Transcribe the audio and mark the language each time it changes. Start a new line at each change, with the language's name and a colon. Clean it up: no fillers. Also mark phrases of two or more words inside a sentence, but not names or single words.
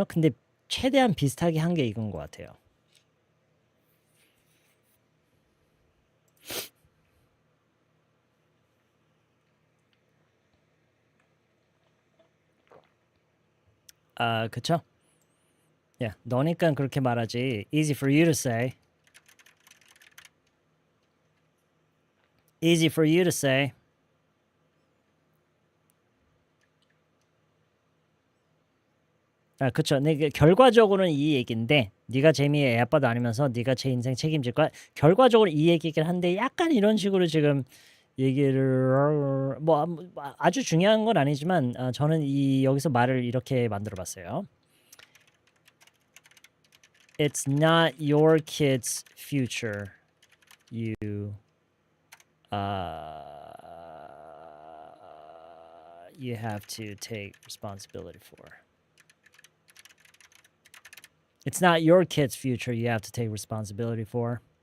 Korean: 근데 최대한 비슷하게 한 게 이건 것 같아요. 그쵸? Yeah, 너니까 그렇게 말하지.
English: Easy for you to say. Easy for you to say.
Korean: 그쵸. 결과적으로는 이 얘기인데 네가 재미에 애 아빠도 아니면서 네가 제 인생 책임질 거야. 결과적으로 이 얘기긴 한데 약간 이런 식으로 지금 얘기를 아주 중요한 건 아니지만 저는 여기서 말을 이렇게 만들어봤어요.
English: It's not your kid's future. You have to take responsibility for. It's not your kid's future you have to take responsibility for.